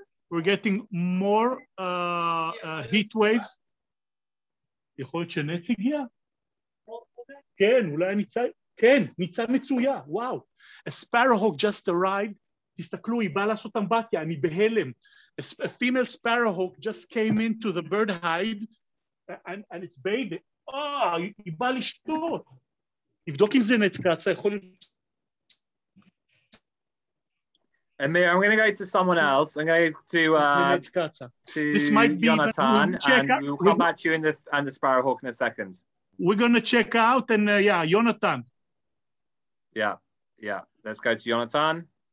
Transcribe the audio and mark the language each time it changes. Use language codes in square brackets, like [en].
[en] We're getting more heat waves. [he] יכול להיות שנץ הגיע? כן, אולי ניצה, כן, ניצה מצויה, וואו. [en] A sparrowhawk just arrived. [he] תסתכלו, היא באה לעשות אמבטיה, אני בהלם. [en] A female sparrowhawk just came into the bird hide and it's bathing. [he] היא באה לשתות. לבדוק אם זה נץ קצה, יכול להיות... [en] Amir, I'm going to go to someone else. I'm going to this might be Jonathan, and we'll come back to you in the sparrowhawk in a second. We're going to check out, and yeah, Jonathan. Yeah. Let's go to Jonathan.